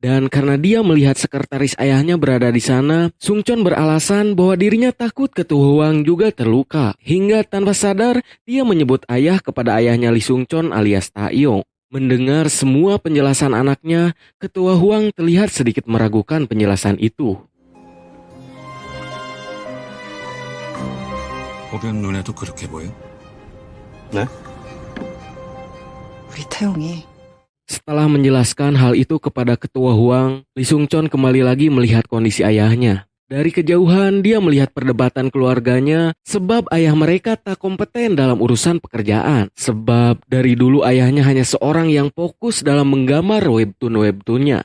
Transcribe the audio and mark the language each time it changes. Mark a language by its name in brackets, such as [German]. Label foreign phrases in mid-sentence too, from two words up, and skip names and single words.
[Indonesian] Dan karena dia melihat sekretaris ayahnya berada di sana, Sung Chon beralasan bahwa dirinya takut ketua Huang juga terluka. Hingga tanpa sadar, dia menyebut ayah kepada ayahnya Lee Sung Chon alias Tak Yong. Mendengar semua penjelasan anaknya, ketua Huang terlihat sedikit meragukan penjelasan itu. [Korean] 호변 눈에도 그렇게 보여? 네? 우리 태용이 [Indonesian] Setelah menjelaskan hal itu kepada ketua Huang, Lee Sung Chon kembali lagi melihat kondisi ayahnya. Dari kejauhan dia melihat perdebatan keluarganya sebab ayah mereka tak kompeten dalam urusan pekerjaan. Sebab dari dulu ayahnya hanya seorang yang fokus dalam menggambar webtoon-webtoonnya.